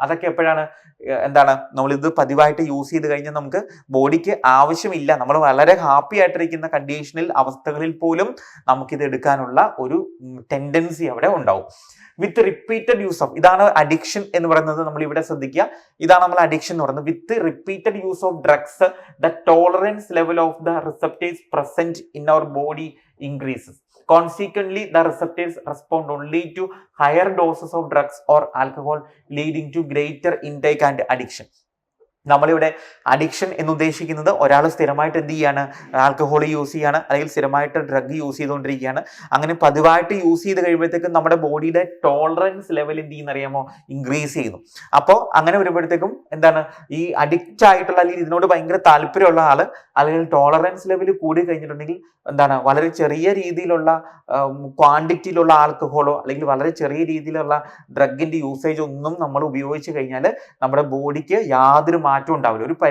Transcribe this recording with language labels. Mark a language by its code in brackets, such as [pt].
[ml] അതൊക്കെ എപ്പോഴാണ്, നമ്മളിത് പതിവായിട്ട് യൂസ് ചെയ്ത് കഴിഞ്ഞാൽ നമുക്ക് ബോഡിക്ക് ആവശ്യമില്ല, നമ്മൾ വളരെ ഹാപ്പി ആയിട്ടിരിക്കുന്ന കണ്ടീഷനിൽ, അവസ്ഥകളിൽ പോലും നമുക്കിത് എടുക്കാനുള്ള ഒരു ടെൻഡൻസി അവിടെ ഉണ്ടാവും. [en] with repeated use of, [ml] ഇതാണ് അഡിക്ഷൻ എന്ന് പറയുന്നത്. നമ്മൾ ഇവിടെ ശ്രദ്ധിക്കുക, ഇതാണ് നമ്മൾ അഡിക്ഷൻ എന്ന് പറയുന്നത്. [en] With repeated use of drugs, the tolerance level of the receptors present in our body increases. Consequently, the receptors respond only to higher doses of drugs or alcohol, leading to greater intake and addiction. [ml] നമ്മളിവിടെ addiction എന്ന് ഉദ്ദേശിക്കുന്നത് ഒരാൾ സ്ഥിരമായിട്ട് എന്ത് ചെയ്യാണ്, alcohol use ചെയ്യാണ്, അല്ലെങ്കിൽ സ്ഥിരമായിട്ട് ഡ്രഗ് യൂസ് ചെയ്തുകൊണ്ടിരിക്കുകയാണ്. അങ്ങനെ പതിവായിട്ട് യൂസ് ചെയ്ത് കഴിയുമ്പോഴത്തേക്കും നമ്മുടെ ബോഡിയുടെ ടോളറൻസ് ലെവൽ എന്ത് ചെയ്യുന്നറിയാമോ, ഇൻക്രീസ് ചെയ്യുന്നു. അപ്പോൾ അങ്ങനെ വരുമ്പോഴത്തേക്കും ഈ അഡിക്റ്റ് ആയിട്ടുള്ള, അല്ലെങ്കിൽ ഇതിനോട് ഭയങ്കര താല്പര്യമുള്ള ആള്, അല്ലെങ്കിൽ ടോളറൻസ് ലെവൽ കൂടി കഴിഞ്ഞിട്ടുണ്ടെങ്കിൽ വളരെ ചെറിയ രീതിയിലുള്ള ക്വാണ്ടിറ്റിയിലുള്ള ആൽക്കഹോളോ അല്ലെങ്കിൽ വളരെ ചെറിയ രീതിയിലുള്ള ഡ്രഗിന്റെ യൂസേജ് ഒന്നും നമ്മൾ ഉപയോഗിച്ച് കഴിഞ്ഞാൽ നമ്മുടെ ബോഡിക്ക് യാതൊരു മാറ്റം ഉണ്ടാവില്ല.